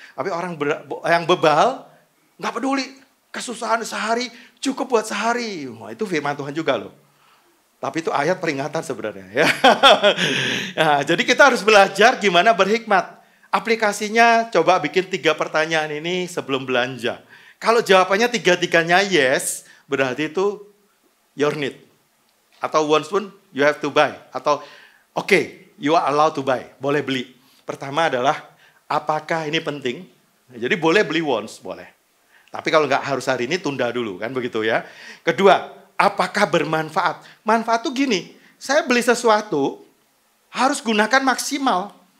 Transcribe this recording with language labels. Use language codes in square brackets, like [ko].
[id] Tapi orang yang bebal nggak peduli. Kesusahan sehari cukup buat sehari. Wah, itu firman Tuhan juga loh. Tapi itu ayat peringatan sebenarnya ya. Nah, jadi kita harus belajar gimana berhikmat. Aplikasinya coba bikin 3 pertanyaan ini sebelum belanja. Kalau jawabannya 3-3-nya yes, berarti itu [en] your need. Atau once pun you have to buy. Atau you are allowed to buy, [id] boleh beli. Pertama adalah apakah ini penting? Jadi boleh beli once, boleh. Tapi kalau nggak harus hari ini tunda dulu kan begitu ya. Kedua, apakah bermanfaat? Manfaat tuh gini, saya beli sesuatu harus gunakan maksimal.